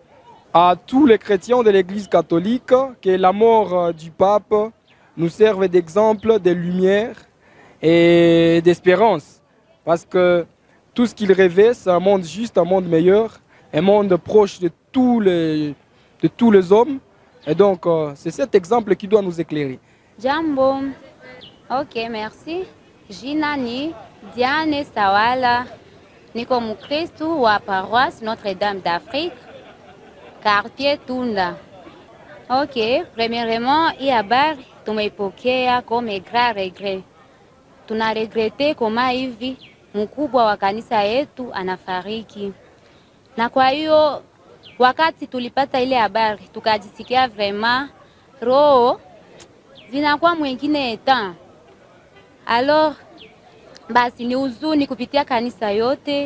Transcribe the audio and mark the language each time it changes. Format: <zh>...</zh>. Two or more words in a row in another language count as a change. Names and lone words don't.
<fr>À tous les chrétiens de l'Église catholique, que la mort du pape nous serve d'exemple de lumière et d'espérance. Parce que tout ce qu'il rêvait, c'est un monde juste, un monde meilleur, un monde proche de tous les hommes. Et donc, c'est cet exemple qui doit nous éclairer.</fr> <sw>Jambo.</sw> <fr>Ok, merci.</fr> <sw>Jina ni Diane Sawala. Niko Mukristu wa paroisse Notre-Dame d'Afrique, quartier Tunda.</sw> <fr>Ok, premièrement,</fr> <sw>hii habari tumeipokea</sw> <fr>comme grand regret.</fr> <sw>Tunaregrete kama hivi mkubwa wa kanisa yetu anafariki. Na kwa hiyo wakati tulipata ile habari tukajisikia vraiment roho zinakuwa mwingine etan. Alors basi ni huzuni kupitia kanisa yote.</sw>